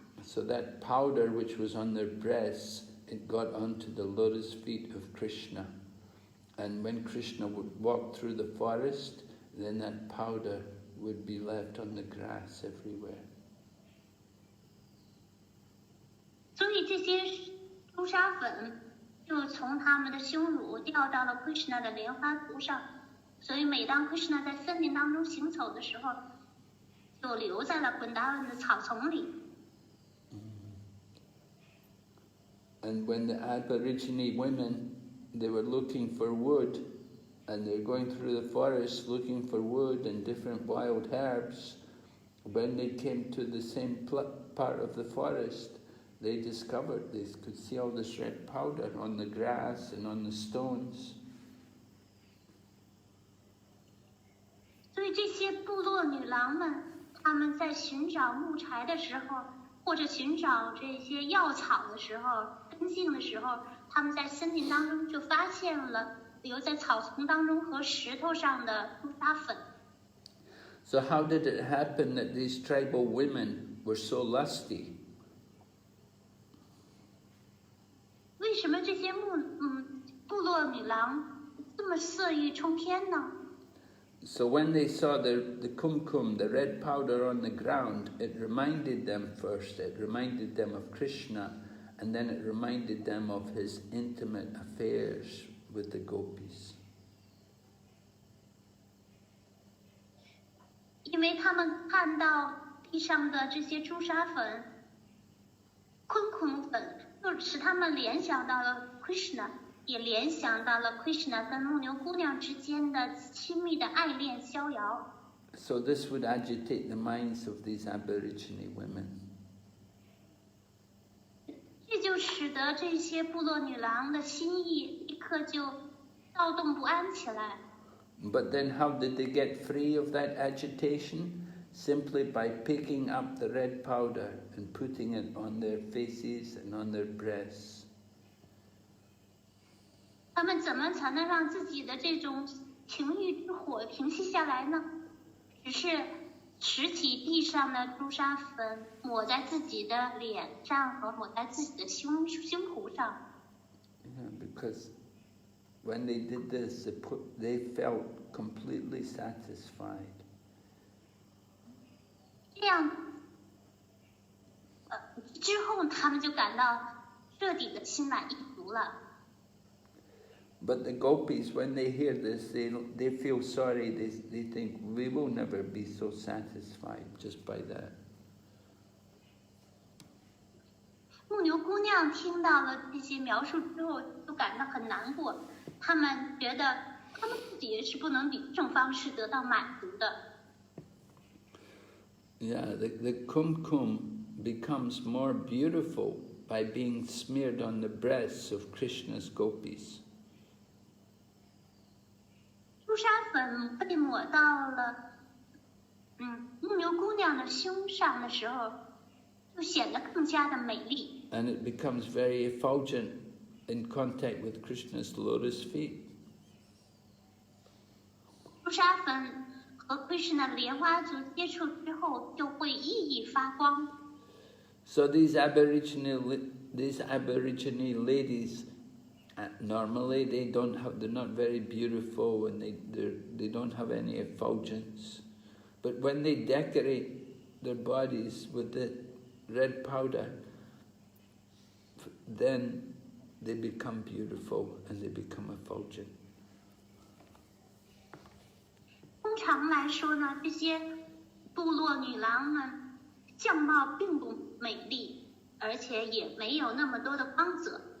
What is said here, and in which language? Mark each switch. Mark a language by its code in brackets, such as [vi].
[en] So that powder which was on their breasts, it got onto the lotus feet of Krishna. And when Krishna would walk through the forest, then that powder would be left on the grass everywhere. [zh] 所以这些朱砂粉就从他们的胸乳掉到了 Krishna 的莲花足上，所以每当 Krishna 在森林当中行走的时候，就留在了滚达伦的草丛里。 [en] And when the Aborigine women, they were looking for wood, and they're going through the forest looking for wood and different wild herbs, when they came to the same part of the forest, they discovered they could see all this red powder on the grass and on the stones. [zh] 所以这些部落女郎们，她们在寻找木柴的时候，或者寻找这些药草的时候，根茎的时候，她们在森林当中就发现了留在草丛当中和石头上的朱砂粉。 [en] So how did it happen that these tribal women were so lusty? [zh] 为什么这些部落女郎这么色欲冲天呢？ [en] So when they saw the kumkum, the red powder on the ground, it reminded them first, it reminded them of Krishna, and then it reminded them of his intimate affairs with the gopis. [zh] 因为他们看到地上的这些朱砂粉、昆孔粉，就使他们联想到了 Krishna， 也联想到了 Krishna 跟牧牛姑娘之间的亲密的爱恋逍遥。 [en] So this would agitate the minds of these Aborigine women. [zh] 这就使得这些部落女郎的心意立刻就躁动不安起来。 [en] But then how did they get free of that agitation? Simply by picking up the red powder and putting it on their faces and on their breasts. [zh] 他们怎么才能让自己的这种情欲之火平息下来呢？只是拾起地上的朱砂粉，抹在自己的脸上和抹在自己的胸脯上。 [en] Because when they did this, they felt completely satisfied. [zh] 这样，之后他们就感到彻底的心满意足了。 [en] But the gopis, when they hear this, they feel sorry. They think, we will never be so satisfied just by that. [zh] 牧牛姑娘听到了这些描述之后，就感到很难过。他们觉得他们自己是不能以这种方式得到满足的。 [en] Yeah, the kumkum becomes more beautiful by being smeared on the breasts of Krishna's gopis. [zh] 朱砂粉被抹到了牧牛姑娘的胸上的时候，就显得更加的美丽。 [en] And it becomes very effulgent in contact with Krishna's lotus feet. [zh] 朱砂粉和 Krishna 的莲花足接触之后，就会熠熠发光。 [en] So these Aborigine ladies, normally they're not very beautiful and they don't have any effulgence. But when they decorate their bodies with red powder, then they become beautiful and they become effulgent. [zh] 通常来说呢，这些部落女郎们相貌并不美丽，而且也没有那么多的光泽。